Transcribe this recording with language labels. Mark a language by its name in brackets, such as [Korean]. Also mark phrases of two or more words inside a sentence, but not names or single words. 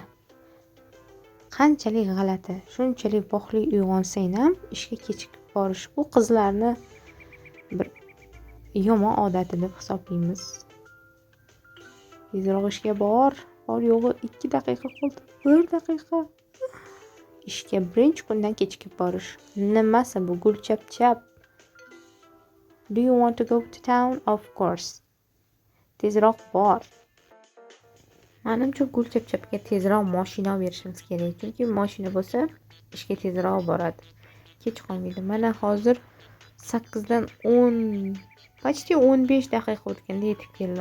[Uzbek] Qanchalik g'alati, shunchalik vaqtli uyg'onsang ham ishga kechikib borish bu qizlarni bir yomon odati deb hisoblaymiz. Tezroq ishga bor yo'g'i 2 daqiqa qoldi. 1 daqiqa. Ishga birinchi kundan kechikib borish. Nimasi bu gulchapchap? [English] Do you want to go to town? Of course. [Uzbek] Tezroq bor. Menimcha gulchapchapga tezroq mashina berishimiz kerak. Chunki mashina bo'lsa, ishga tezroq boradi. Kech qolmaydi. Mana hozir 8 dan 10 почти 15 daqiqa o'tganda yetib keldi.